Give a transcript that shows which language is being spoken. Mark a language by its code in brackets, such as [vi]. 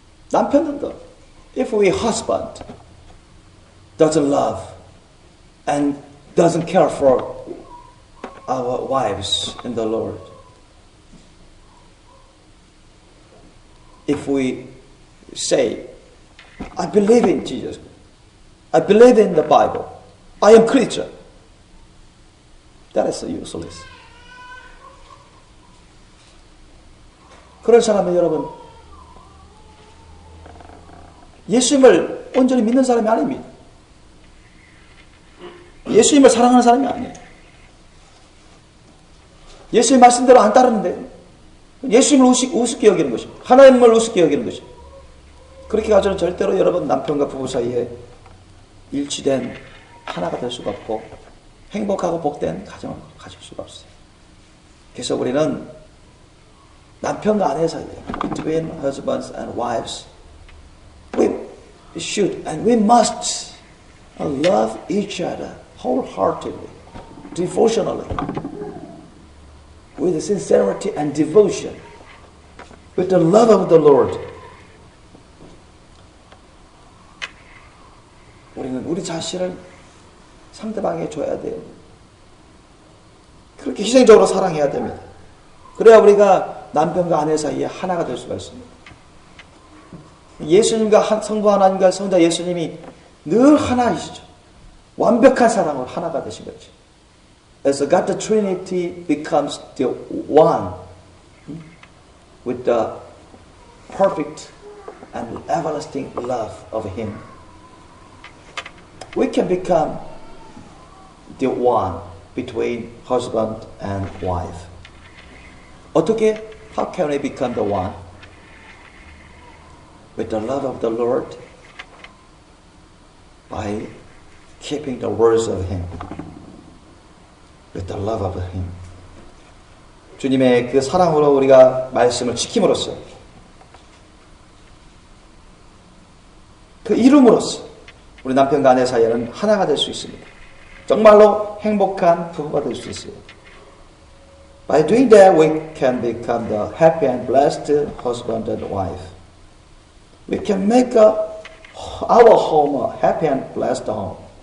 [ko] 남편도 [en] if we husband doesn't love and doesn't care for our wives in the Lord, if we say, I believe in Jesus, I believe in the Bible, I am Christian, that is useless. [ko] 그런 사람은 여러분 예수님을 온전히 믿는 사람이 아닙니다. 예수님을 사랑하는 사람이 아니에요. 예수님 말씀대로 안 따르는데 예수님을 우습게 여기는 것입니다. 하나님을 우습게 여기는 것입니다. 그렇게 가서는 절대로 여러분 남편과 부부 사이에 일치된 하나가 될 수가 없고 행복하고 복된 가정을 가질 수가 없어요. 그래서 우리는 남편과 아내 사이에 [en] between husbands and wives we should and we must love each other wholeheartedly, devotionally, with sincerity and devotion, with the love of the Lord. [ko] 우리는 우리 자신을 상대방에게 줘야 돼요. 그렇게 희생적으로 사랑해야 됩니다. 그래야 우리가 남편과 아내 사이에 하나가 될 수가 있습니다. 예수님과 성부 하나님과 성자 예수님이 늘 하나이시죠. 완벽한 사랑으로 하나가 되신 거죠. [en] As God the Trinity becomes the one with the perfect and everlasting love of Him, we can become the one between husband and wife. [ko] 어떻게? [en] How can we become the one? With the love of the Lord, by keeping the words of Him. With the love of Him. [ko] 주님의 그 사랑으로 우리가 말씀을 지킴으로써, 그 이름으로써 우리 남편과 아내 사이에는 하나가 될 수 있습니다. 정말로 행복한 부부가 될 수 있어요. [en] By doing that, we can become the happy and blessed husband and wife. We can make our home a happy and blessed home.